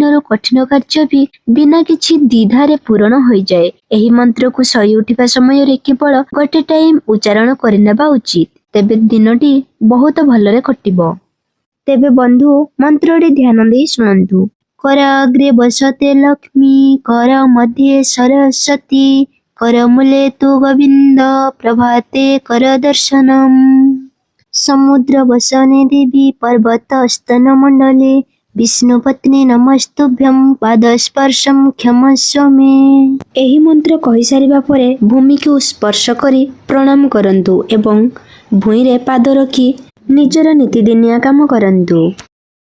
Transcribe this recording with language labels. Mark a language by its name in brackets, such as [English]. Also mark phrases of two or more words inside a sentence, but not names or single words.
[Odia] ରୋ କଠିନ କାର୍ଯ୍ୟ ଭି ବିନା କିଛି ଦ୍ୱିଧାରେ ପୂର୍ଣ୍ଣ ହୋଇ ଯାଏ ଏହି ମନ୍ତ୍ର କୋ ସହି ଉଠିବା ସମୟ ରେ କେବଳ ଗୋଟେ ଟାଇମ ଉଚ୍ଚାରଣ କରିନେବା ଉଚିତ ତେବେ ଦିନଟି ବହୁତ ଭଲରେ କଟିବ ତେବେ ବନ୍ଧୁ ମନ୍ତ୍ରଟି ଧ୍ୟାନ ଦେଇ ଶୁଣନ୍ତୁ କର [Sanskrit] अग्रे बसते लक्ष्मी कर मध्ये सरस्वती कर मूले तु गोविंद प्रभाते कर दर्शनम समुद्र वसने देवी पर्वत स्तन मंडले विष्णु पत्नी नमस्तुभ्यं पाद स्पर्शम क्षमस्व मे [Odia] ଏହି ମନ୍ତ୍ର କହି ସାରିବା ପରେ ଭୂମି କୋ ସ୍ପର୍ଶ କରି ପ୍ରଣାମ କରନ୍ତୁ ଏବଂ ଭୁଇଁ ରେ ପାଦ ରଖି ନିଜର ନିତିଦିନିଆ କାମ କରନ୍ତୁ।